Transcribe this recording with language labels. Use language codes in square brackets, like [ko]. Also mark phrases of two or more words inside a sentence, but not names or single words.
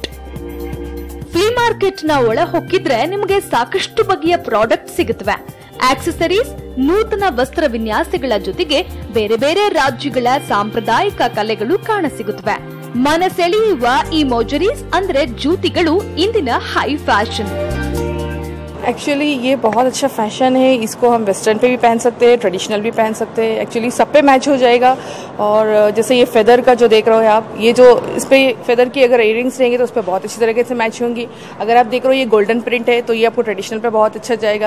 [en] flea market [kn] ನ ಒಳ ಹೊಕ್ಕಿದ್ರೆ ನಿಮಗೆ ಸಾಕಷ್ಟು ಬಗೆಯ ಪ್ರಾಡಕ್ಟ್ ಸಿಗುತ್ತವೆ. ಆಕ್ಸೆಸರೀಸ್, ನೂತನ ವಸ್ತ್ರ ವಿನ್ಯಾಸಗಳ ಜೊತೆಗೆ ಬೇರೆ ಬೇರೆ ರಾಜ್ಯಗಳ ಸಾಂಪ್ರದಾಯಿಕ ಕಲೆಗಳು ಕಾಣಸಿಗುತ್ತವೆ. ಮನಸೆಳೆಯುವ ಈ ಮೋಜರೀಸ್ ಅಂದ್ರೆ ಜೂತಿಗಳು ಇಂದಿನ [en] high fashion. [hi] एक्चुअली ये बहुत अच्छा फैशन है, इसको हम वेस्टर्न पे भी पहन सकते हैं, ट्रेडिशनल भी पहन सकते हैं, एक्चुअली सब पे मैच हो जाएगा। और जैसे ये फेदर का जो देख रहे हो आप, ये जो इस पे फेदर की अगर इयरिंग्स रहेंगे तो उस पर बहुत अच्छी तरीके से मैच होंगी। अगर आप देख रहे हो ये [en] golden print [hi] है तो ये आपको ट्रेडिशनल पे बहुत अच्छा जाएगा।